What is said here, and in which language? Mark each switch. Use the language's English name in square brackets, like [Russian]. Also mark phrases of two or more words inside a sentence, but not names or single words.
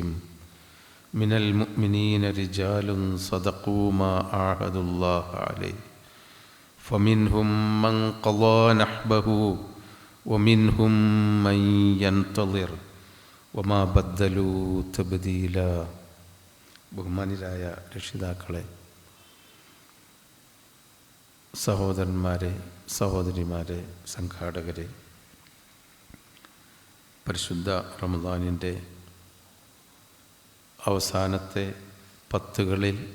[Arabic] من المؤمنين رجال صدقوا ما عاهدوا الله عليه، فمنهم من قضى نحبه ومنهم من ينتظر وما بدلوا تبديلا. [Malayalam] ബഹുമാനിരായ രക്ഷിതാക്കളെ, സഹോദരന്മാരെ, സഹോദരിമാരെ, സംഘാടകരെ, പരിശുദ്ധ റമദാനിൻ്റെ അവസാനത്തെ പത്തുകളിൽ